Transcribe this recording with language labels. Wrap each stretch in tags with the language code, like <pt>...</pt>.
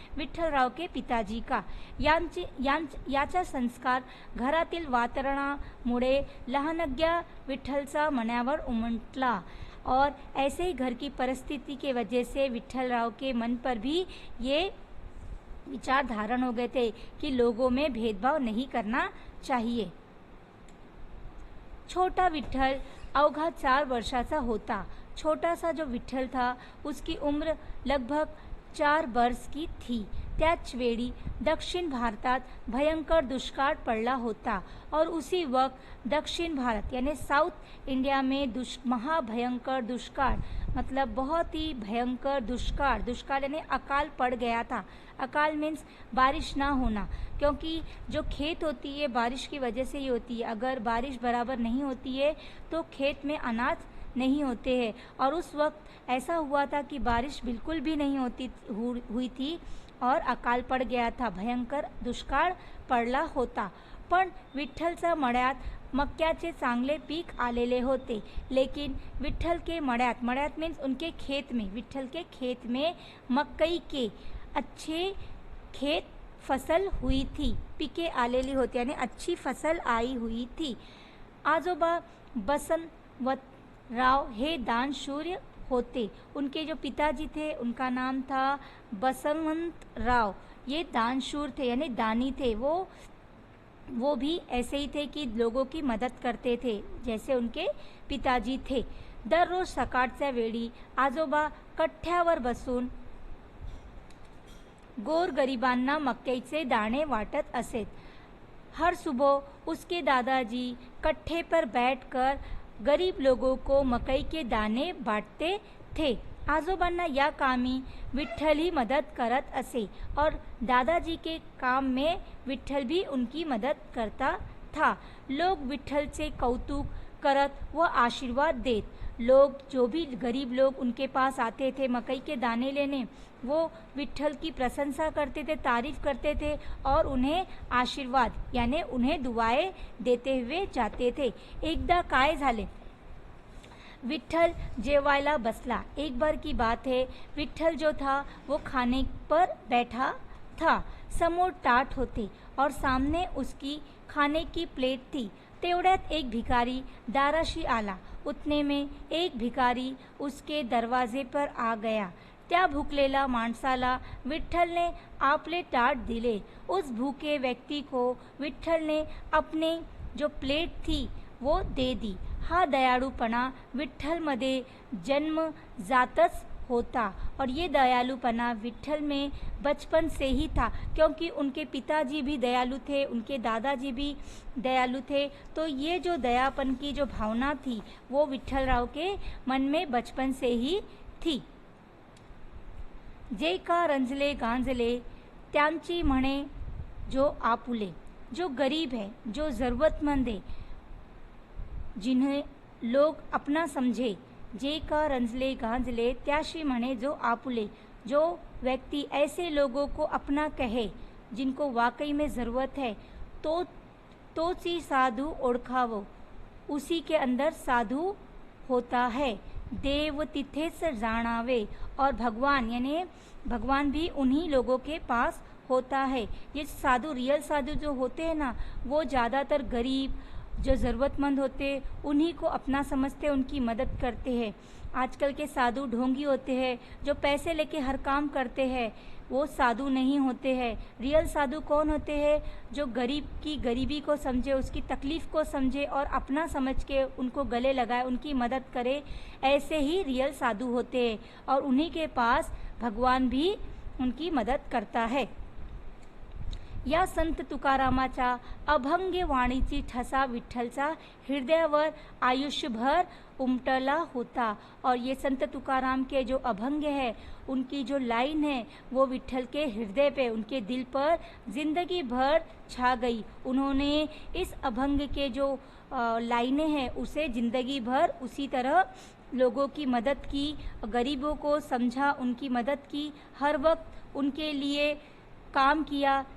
<hi>विठ्ठलराव के पिताजी का.</hi> <mr>याचा संस्कार घरातील वातावरणामुळे लहानग्या विठ्ठलचा मनावर उमटला</mr> <hi>और ऐसे ही घर की परिस्थिति के वजह से विठ्ठलराव के मन पर भी ये विचार धारण हो गए थे कि लोगों में भेदभाव नहीं करना चाहिए.</hi> <mr>छोटा विठ्ठल अवघा 4 वर्षाचा होता.</mr> <hi>छोटा सा जो विठ्ठल था उसकी उम्र लगभग 4 वर्ष की थी.</hi> <mr>त्याच वेळी दक्षिण भारतात भयंकर दुष्काळ पडला होता</mr> <hi>और उसी वक्त दक्षिण भारत यानी साउथ इंडिया में महाभयंकर दुष्काळ, मतलब बहुत ही भयंकर दुष्काळ. दुष्काळ यानी अकाल पड़ गया था. अकाल मीन्स बारिश ना होना, क्योंकि जो खेत होती है बारिश की वजह से ही होती है. अगर बारिश बराबर नहीं होती है तो खेत में अनाज नहीं होते हैं. और उस वक्त ऐसा हुआ था कि बारिश बिल्कुल भी नहीं हुई थी और अकाल पड़ गया था.</hi> <mr>भयंकर दुष्काळ पडला होता. पण विठ्ठलच्या मळ्यात मक्याचे चांगले पीक आलेले होते.</mr> <hi>लेकिन विठ्ठल के मळ्यात मीन्स उनके खेत में, विठ्ठल के खेत में मकई के अच्छे खेत फसल हुई थी,</hi> <mr>पिके आलेली होती</mr> <hi>यानी अच्छी फसल आई हुई थी.</hi> <mr>आजोबा बसवंतराव हे दानशूर होते.</mr> <hi>उनके जो पिताजी थे उनका नाम था बसवंतराव. ये दानशूर थे यानी दानी थे. वो भी ऐसे ही थे कि लोगों की मदद करते थे जैसे उनके पिताजी थे.</hi> <mr>दररोज सकाळच्या वेळी आजोबा कठ्ठ्यावर बसून गोरगरिबांना मक्याचे दाणे वाटत असेत।</mr> <hi>हर सुबह उसके दादाजी कट्ठे पर बैठकर गरीब लोगों को मकई के दाणे बांटते थे।</hi> <mr>आजोबांना या कामी विठ्ठल ही मदत करत असे</mr> <hi>और दादाजी के काम में विठ्ठल भी उनकी मदद करता था।</hi> <mr>लोग विठ्ठलचे कौतुक करत व आशीर्वाद देत।</mr> <hi>लोग जो भी गरीब लोग उनके पास आते थे मकई के दाने लेने, वो विठ्ठल की प्रशंसा करते थे, तारीफ करते थे और उन्हें आशीर्वाद यानी उन्हें दुआएं देते हुए जाते थे।</hi> <mr>एकदा काय झाले, विठ्ठल जेवायला बसला।</mr> <hi>एक बार की बात है, विठ्ठल जो था वो खाने पर बैठा था।</hi> <mr>समोर टाट होते</mr> <hi>और सामने उसकी खाने की प्लेट थी।</hi> <mr>तेवढ्यात एक भिकारी दाराशी आला।</mr> <hi>उतने में एक भिकारी उसके दरवाजे पर आ गया।</hi> <mr>त्या भुकलेल्या माणसाला विठ्ठल ने आपले ताट दिले।</mr> <hi>उस भूखे व्यक्ति को विठ्ठल ने अपने जो प्लेट थी वो दे दी।</hi> <mr>हा दयाळूपणा विठ्ठलमध्ये जन्मजातच होता</mr> <hi>और ये दयालुपना विठ्ठल में बचपन से ही था, क्योंकि उनके पिताजी भी दयालु थे, उनके दादाजी भी दयालु थे। तो ये जो दयापन की जो भावना थी वो विठ्ठल राव के मन में बचपन से ही थी।</hi> <mr>जे का रंजले गांजले त्यांची म्हणे जो आपुले।</mr> <hi>जो गरीब है, जो ज़रूरतमंद है, जिन्हें लोग अपना समझे,</hi> <mr>जे का रंजले गांजले त्याशी म्हणे जो आपुले।</mr> <hi>जो व्यक्ति ऐसे लोगों को अपना कहे जिनको वाकई में ज़रूरत है,</hi> <mr>तोच ही साधु ओळखावो,</mr> <hi>उसी के अंदर साधु होता है।</hi> <mr>देव तिथेच जाणावे,</mr> <hi>और भगवान यानी भगवान भी उन्हीं लोगों के पास होता है। ये साधु, रियल साधु जो होते हैं ना, वो ज़्यादातर गरीब जो ज़रूरतमंद होते उन्हीं को अपना समझते, उनकी मदद करते हैं। आजकल के साधु ढोंगी होते हैं, जो पैसे लेके हर काम करते हैं, वो साधु नहीं होते हैं। रियल साधु कौन होते हैं? जो गरीब की गरीबी को समझे, उसकी तकलीफ़ को समझे और अपना समझ के उनको गले लगाए, उनकी मदद करे, ऐसे ही रियल साधु होते हैं और उन्हीं के पास भगवान भी उनकी मदद करता है।</hi> <mr>या संत तुकारामाच्या अभंग वाणीची ठसा विठ्ठलचा हृदयावर आयुष्यभर उमटला होता।</mr> <hi>और ये संत तुकाराम के जो अभंग है, उनकी जो लाइन है, वो विठ्ठल के हृदय पे, उनके दिल पर जिंदगी भर छा गई। उन्होंने इस अभंग के जो लाइनें हैं उसे जिंदगी भर उसी तरह लोगों की मदद की, गरीबों को समझा, उनकी मदद की, हर वक्त उनके लिए काम किया।</hi>